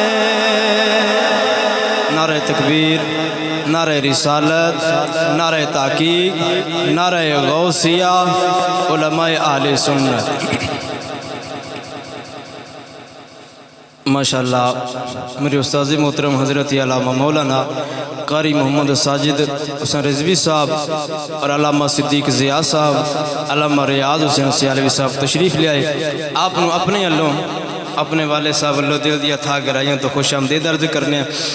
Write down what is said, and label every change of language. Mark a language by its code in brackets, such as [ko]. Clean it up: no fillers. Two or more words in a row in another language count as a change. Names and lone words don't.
[ur] نعرہ تکبیر، نعرہ رسالت، نعرہ تحقیق، نعرہ غوثیہ، علمائے اہل سنت. ماشاءاللہ میرے استاد محترم حضرت علامہ مولانا قاری محمد ساجد حسین رضوی صاحب اور علامہ صدیق ضیا صاحب، علامہ ریاض حسین سیالوی صاحب تشریف لے آئے. [pa] آپ اپنے اَلّوں اپنے والے صاحب اَلّوں دل دیا تھا گہرائیاں توں خوش آمدید عرض کرنے.